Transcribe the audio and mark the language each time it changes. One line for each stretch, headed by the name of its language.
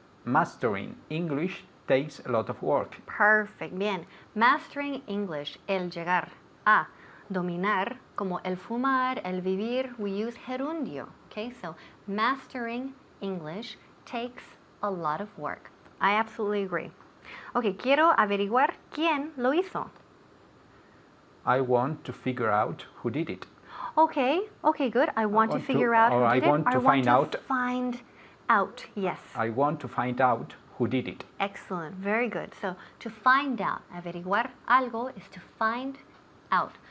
English: Mastering English takes a lot of work. Perfect.
Spanish: Bien.
English: Mastering English.
Spanish: El llegar a dominar, como el fumar, el vivir,
English: we use
Spanish: gerundio.
English: Okay, so mastering English takes a lot of work. I absolutely agree.
Spanish: Okay, quiero averiguar quién lo hizo.
English: I want to figure out who did it. Okay, good. I want to figure out who did it. I want to find out. Find out, yes. I want to find out who did it. Excellent, very good. So to find out,
Spanish: averiguar algo
English: is to find out.